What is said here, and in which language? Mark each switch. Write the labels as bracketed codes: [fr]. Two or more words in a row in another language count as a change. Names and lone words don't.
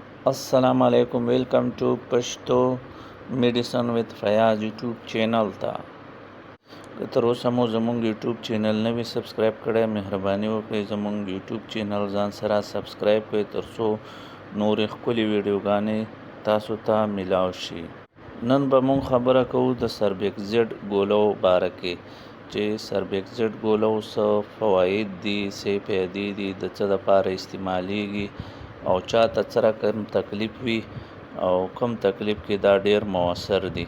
[ar] السلام علیکم, [en] welcome to Pashto medicine with Fayaz YouTube channel ته. [ps] که تر اوسه مو زمونږ یوټیوب چینل نه وي سبسکرایب کړی، مهرباني وکړئ زمونږ یوټیوب چینل ځان سره سبسکرایب کړئ ترڅو نورې ښکلې ویډیوګانې تاسو ته میلاو شي. نن به مونږ خبره کوو د سربیکزیډ ګولو باره کې چې سربیکزیډ ګولو څه فواید دي، څه فایدې دي، د څه دپاره استعمالیږي او چاته څه رقم تکلیف وي او کم تکلیف کې دا ډیر مؤثر دي.